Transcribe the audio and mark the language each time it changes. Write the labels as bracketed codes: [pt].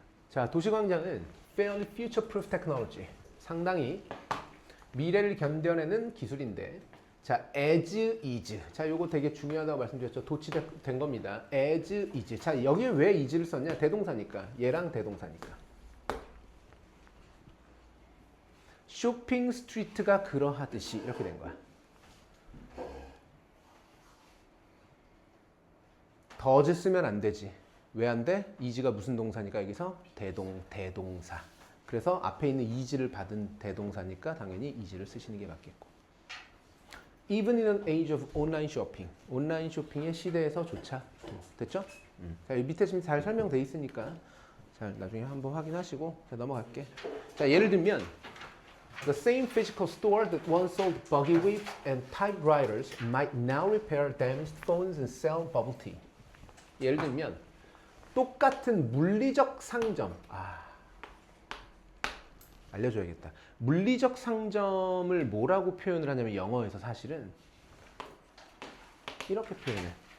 [ko] 자, 도시광장은 [en] fairly future-proof technology. [ko] 상당히 미래를 견뎌내는 기술인데 자, [en] as is. [ko] 자, 요거 되게 중요하다고 말씀드렸죠. 도치된 겁니다. [en] as is. [ko] 자, 여기에 왜 is를 썼냐? 대동사니까. 얘랑 대동사니까. 쇼핑 스트리트가 그러하듯이 이렇게 된 거야. does 쓰면 안 되지. 왜 안 돼? is가 무슨 동사니까 여기서 대동사. 그래서 앞에 있는 is를 받은 대동사니까 당연히 is를 쓰시는 게 맞겠고. [en] Even in an age of online shopping. [ko] 온라인 쇼핑의 시대에서조차. 됐죠? 자, 여기 밑에 지금 잘 설명돼 있으니까 잘 나중에 한번 확인하시고 자, 넘어갈게. 자, 예를 들면 [en] The same physical store that once sold buggy whips and typewriters might now repair damaged phones and sell bubble tea. [ko] 예를 들면 똑같은 물리적 상점. 알려줘야겠다. 물리적 상점을 뭐라고 표현을 하냐면 영어에서 사실은 이렇게 표현해.